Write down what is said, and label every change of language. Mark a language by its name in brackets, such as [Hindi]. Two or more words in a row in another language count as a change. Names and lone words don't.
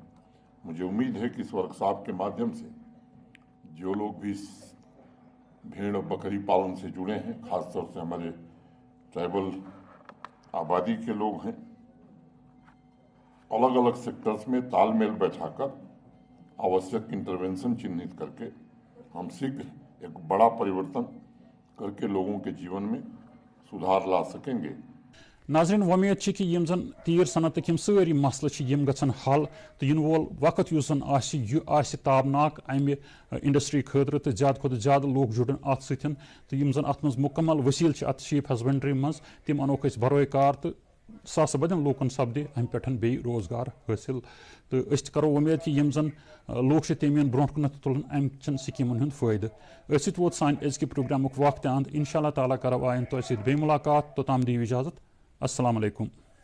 [Hindi] मुझे उम्मीद है कि इस वर्कशॉप के माध्यम से जो लोग भी भेड़ और बकरी पालन से जुड़े हैं, खासतौर से हमारे ट्राइबल आबादी के लोग हैं, अलग अलग सेक्टर्स में तालमेल बैठाकर आवश्यक इंटरवेंशन चिन्हित करके हम शीघ्र एक बड़ा परिवर्तन करके लोगों के जीवन में सुधार ला सकेंगे। [Kashmiri] नाज़रीन, उम्मीद है कि यम जन तीर सनत यम सारी मसले यम गछन हल तो इन वोल वक्त युस जन आसि ताबनाक अमि इंडस्ट्री खतर तो ज्यादा खुद ज्यादा लोग जुड़न अत सतन तो यम जन अत मज मुकम्मल वसील अत [English] sheep husbandry [Kashmiri] मज तम अनोक बरोए कार तो सास बदन लोकन सपदे अम पे बे रोजगार हासिल तो करो उम्मीद कि यम जन लोग तम ब्रो कुन तुलन अमचन स्कीमन हूं फायदे वोत सान अजक प्रोग्रामुक वक्त अंत। [Arabic] إن شاء الله تعالى [Kashmiri] करो आयन तो बे मुलाकात, तोताम दी इजाजत। [Arabic] السلام عليكم.